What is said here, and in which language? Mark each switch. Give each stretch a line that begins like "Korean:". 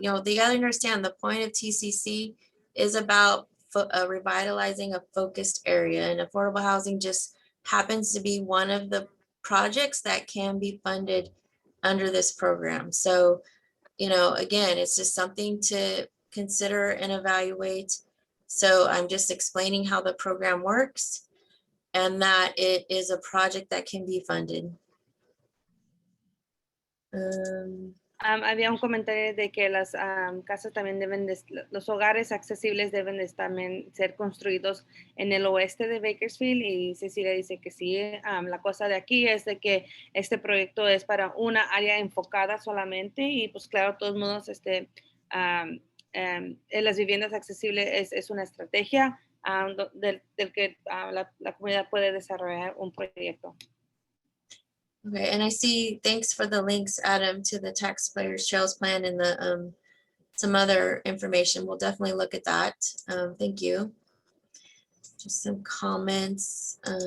English: You know, they gotta understand the point of TCC is about revitalizing a focused area, and affordable housing just happens to be one of the projects that can be funded under this program. So, you know, again, it's just something to consider and evaluate. So I'm just explaining how the program works and that it is a project that can be funded.
Spanish: Había un comentario de que las casas también los hogares accesibles deben de también ser construidos en el oeste de Bakersfield, y Cecilia dice que sí. La cosa de aquí es de que este proyecto es para una área enfocada solamente, y pues claro, de todos modos, las viviendas accesibles es una estrategia del que la comunidad puede desarrollar un proyecto.
English: Okay, and I see, thanks for the links, Adam, to the Taxpayers Trails Plan and the some other information. We'll definitely look at that. Thank you. Just some comments.